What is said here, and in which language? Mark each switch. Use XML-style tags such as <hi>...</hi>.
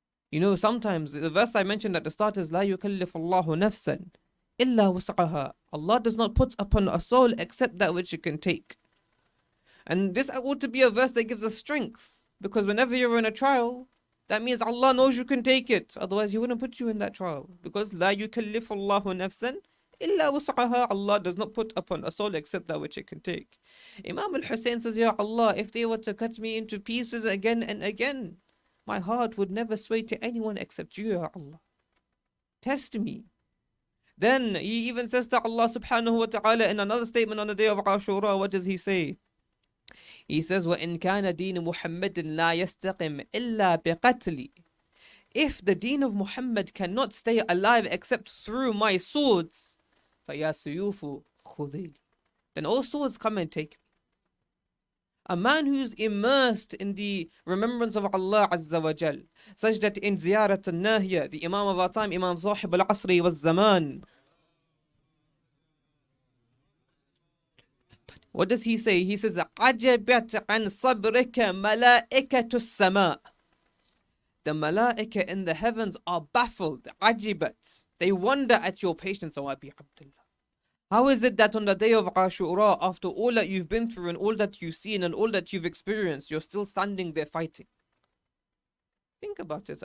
<en>You know, sometimes the verse I mentioned at the start is</en> <ar>لا يكلف الله نفسا إلا وسعها.</ar> <en>Allah does not put upon a soul except that which it can take. And this ought to be a verse that gives us strength, because whenever you're in a trial, that means Allah knows you can take it. Otherwise, He wouldn't put you in that trial. Because</en> <ar>لا يكلف الله نفسا إلا وسعها.</ar> <en>Allah does not put upon a soul except that which it can take. Imam al-Hussein says, Ya Allah, if they were to cut me into pieces again and again, my heart would never sway to anyone except you, Ya Allah. Test me. Then he even says to Allah subhanahu wa ta'ala in another statement on the day of Ashura, what does he say? He says,</en> <ar>وَإِن كَانَ دِينُ مُحَمَّدٍ لَا يَسْتَقِمْ إِلَّا بِقَتْلِ.</ar> <en>If the deen of Muhammad cannot stay alive except through my swords,</en> <ar>فَيَا سُيُوفُ خُذِيلِ,</ar> <en>then all swords come and take me. A man who's immersed in the remembrance of Allah Azza wa Jal, such that in Ziyarat al-Nahiya, the Imam of our time, Imam Sahib al-Asri wa Zaman, what does he say? He says,</en> <ar>عَجَبَتْ عَنْ صَبْرِكَ مَلَائِكَةُ السَّمَاءِ.</ar> <en>the malaika in the heavens are baffled, ajibat. They wonder at your patience, O Abi Abdullah. How is it that on the day of Ashura, after all that you've been through and all that you've seen and all that you've experienced, you're still standing there fighting? Think about it.</en>